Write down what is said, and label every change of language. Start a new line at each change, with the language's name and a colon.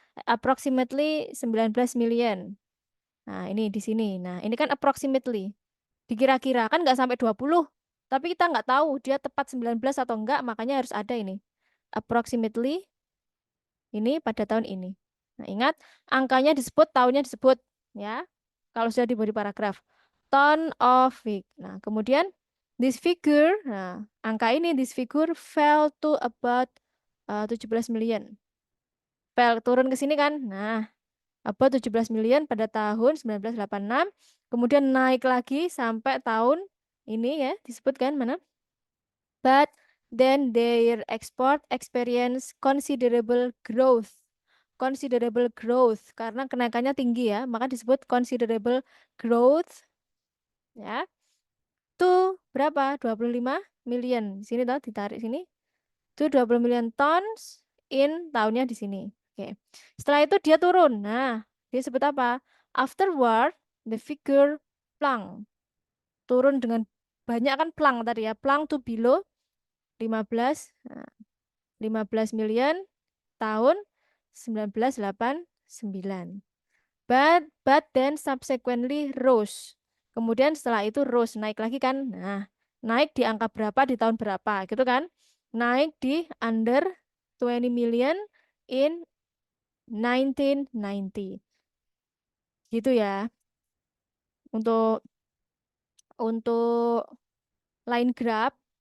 English: Approximately 19 million.
Indonesian: Nah, ini di sini. Nah, ini kan approximately. Dikira-kira kan nggak sampai 20. Tapi kita nggak tahu dia tepat 19 atau enggak, makanya harus ada ini. Approximately ini pada tahun ini. Nah, ingat angkanya disebut, tahunnya disebut ya. Kalau sudah di body paragraph. Ton of week. Nah, kemudian this figure, nah, angka ini
English: this figure fell to about 17 million.
Indonesian: Fell turun ke sini kan. Nah,
English: about 17 million
Indonesian: pada tahun 1986. Kemudian naik lagi sampai tahun ini ya, disebutkan mana?
English: But then their export experience considerable growth.
Indonesian: Considerable growth karena kenaikannya tinggi ya, maka disebut considerable growth ya. Tuh berapa? 25 million. Sini tahu ditarik sini. Itu
English: 20 million tons in
Indonesian: tahunnya di sini. Oke. Setelah itu dia turun. Nah, dia sebut apa?
English: Afterward, the figure plunk.
Indonesian: Turun dengan banyak kan plunk tadi ya.
English: Plunk to below 15. Nah, 15 million
Indonesian: tahun 1989.
English: But then subsequently rose.
Indonesian: Kemudian setelah itu rose, naik lagi kan. Nah, naik di angka berapa di tahun berapa gitu kan. Naik di
English: under 20 million in 1990.
Indonesian: Gitu ya. Untuk line graph.